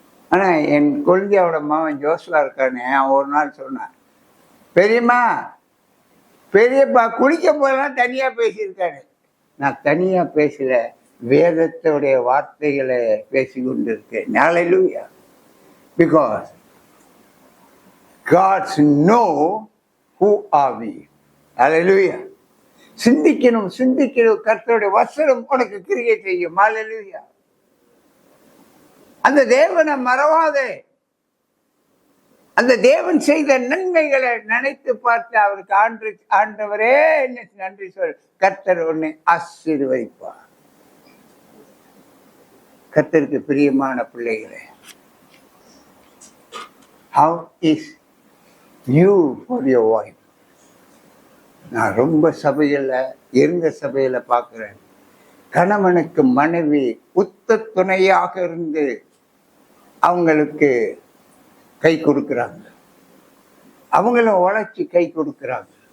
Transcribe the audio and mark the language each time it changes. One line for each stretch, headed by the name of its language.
Tamil: ஆனா என் குழந்தையோட மகன் ஜோசுவா இருக்கானே, அவன் ஒரு நாள் சொன்னான், பெரியப்பா குளிக்க போதெல்லாம் தனியா பேசியிருக்காரு. நான் தனியா பேசல, வேதத்துடைய வார்த்தைகளை பேசி கொண்டிருக்கேன். ஹல்லேலூயா.
English: Because God's know who are we.
Tamil: Hallelujah. சிந்திக்கணும். கர்த்தருடைய வசனம் உனக்கு கிரியை செய்யும். ஹல்லேலூயா. அந்த தேவனை மறவாதே. அந்த தேவன் செய்த நன்மைகளை நினைத்து பார்த்து அவருக்கு ஆண்டவரே நன்றி சொல், கர்த்தர் உன்னை ஆசீர்வதிப்பார். கர்த்தருக்கு பிரியமான பிள்ளைகளே,
English: how is you for your wife?
Tamil: நான் ரொம்ப இருந்த சபையில பார்க்கிறேன், கணவனுக்கு மனைவி உத்த துணையாக இருந்து அவங்களுக்கு கை கொடுக்கிறாங்க, அவங்கள உழைச்சி கை கொடுக்கிறாங்க.